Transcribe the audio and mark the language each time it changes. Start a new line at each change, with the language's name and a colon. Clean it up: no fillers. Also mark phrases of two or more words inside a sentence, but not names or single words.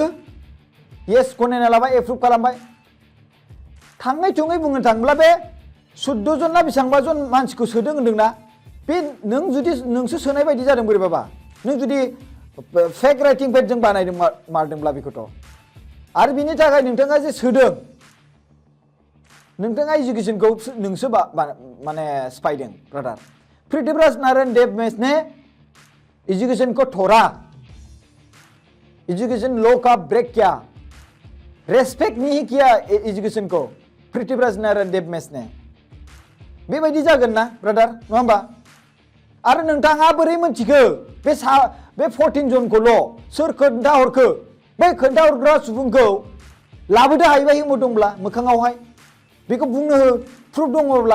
Bodo: येस गनायना लाबाय, एप्रुभ खालामबाय। थाङै थुङै बुंनो थाङोब्ला बे 14 जन ना बेसेबांबा जन मानसिखौ सोदों होनदोंना, बे नों जुदि नोंसो सोनाय बायदि जादों बोरैबाबा। नों जुदि फेक राइटिं पेडजों बानायदों मारदोंब्ला बेखौथ'। आरो बिनि थाखाय नोंथाङा जे सोदों, नोंथाङा एजुकेशनखौ नोंसो माने सिफायदों ब्रादार।
Hindi: पृथ्वीराज नारायण देव ने एजुकेशन को थोड़ा,
English: education law
Hindi: का ब्रेक किया, रेस्पेक्ट नहीं किया एजुकेशन को पृथ्वीराज नारायण देव ने।
Bodo: बेबायदि जागोन ना ब्रादार, नङा होमबा? आरो नोंथाङा बोरै मोनथिखो बे 14 जनखौल' सोर खोन्थाहरखो? बै खोन्थाहरग्रा सुबुंखौ लाबोदो हायोबा हिमु दंब्ला मोखाङावहाय, बेखौ बुंनो हो, प्रुफ दङब्ला।